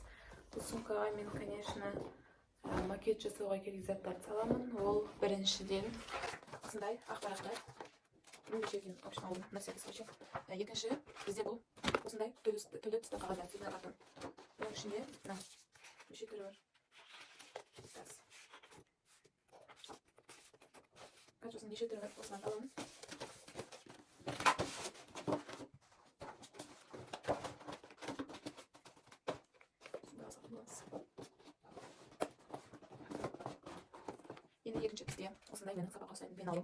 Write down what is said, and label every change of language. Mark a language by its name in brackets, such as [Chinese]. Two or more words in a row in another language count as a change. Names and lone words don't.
[Kazakh] Бұл сумкаға мен, конечно, макет жасауға керек заттарды саламын. Ол біріншіден осындай ақпараттар. Біріншіден общем алдым [Russian] на всякий случай. [Kazakh] Екінші, бізде бұл осындай түрлі түсті қағаздар, [Russian] цветной картон. [Kazakh] Оның ішінде неше түрі бар. Качествосын неше түрі бар, осыдан аламын. Енді екінші бізде осындай менің сабаққа ұстайтын пеналым.